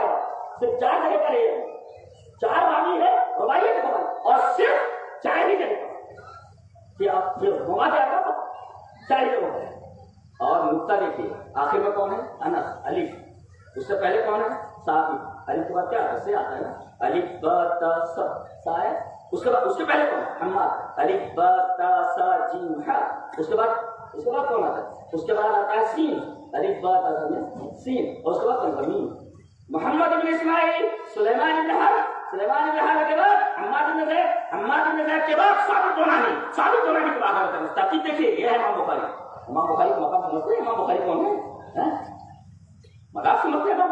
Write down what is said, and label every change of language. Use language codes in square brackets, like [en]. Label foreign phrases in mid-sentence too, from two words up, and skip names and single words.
[ur] صرف 4 جگہ پر ہے, 4 راوی ہے رباعیات بخاری, اور صرف 4 ہی جگہ پر مواد ہے 4 ہی جگہ پر. اور نقطہ دیکھیے آخر میں کون ہے؟ انس. الف. اس سے پہلے کون ہے؟ ثابت. الف کے بعد کیا سے آتا ہے نا, الف با تا سا سا ہے. اس کے پہلے کون ہے؟ حماد. الف با تا سا جیم ہا. اس کے بعد کون آتا ہے؟ اس کے بعد آتا ہے سین. الف با تا سا سین. اور اس کے بعد کون ہے؟ میم. محمد بن اسماعیل, سلیمان بن حرب, سلیمان بن حرب کے بعد حماد بن زید, حماد بن زید کے بعد ثابت بنانی, ثابت بنانی کے بعد آتا ہے. ترتیب دیکھیے, یہ ہے امام بخاری. امام بخاری کا مقام سمجھتے ہیں؟ امام بخاری کون ہے؟ مقام سمجھتے ہیں؟